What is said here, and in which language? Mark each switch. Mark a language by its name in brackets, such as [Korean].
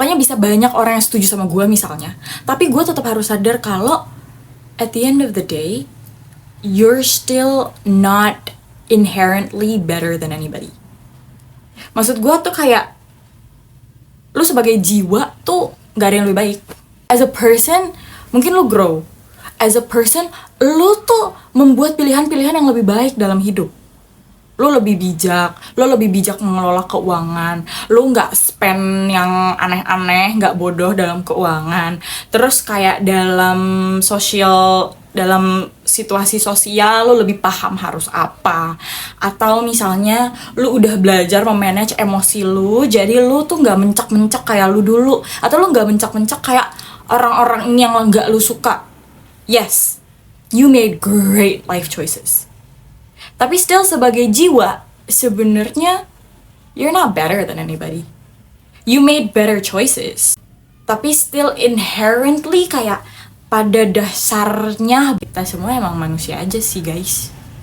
[Indonesian] Pokoknya bisa banyak orang yang setuju sama gue misalnya. Tapi gue tetap harus sadar kalau [English] at the end of the day, you're still not inherently better than anybody. [Indonesian] Maksud gue tuh kayak, lu sebagai jiwa tuh gak ada yang lebih baik. [English] As a person, [Indonesian] mungkin lu grow. As a person, lu tuh membuat pilihan-pilihan yang lebih baik dalam hidup. Lu lebih bijak mengelola keuangan. Lu gak spend yang aneh-aneh, gak bodoh dalam keuangan. Terus kayak dalam social dalam situasi sosial lu lebih paham harus apa, atau misalnya lu udah belajar memanage emosi lu, jadi lu tuh nggak mencak-mencak kayak lu dulu, atau lu nggak mencak-mencak kayak orang-orang ini yang nggak lu suka. [English] Yes, you made great life choices. Tapi still [Indonesian] sebagai jiwa, sebenarnya [English] you're not better than anybody. You made better choices. [Indonesian] Tapi still inherently kayak pada dasarnya kita semua emang manusia aja sih guys.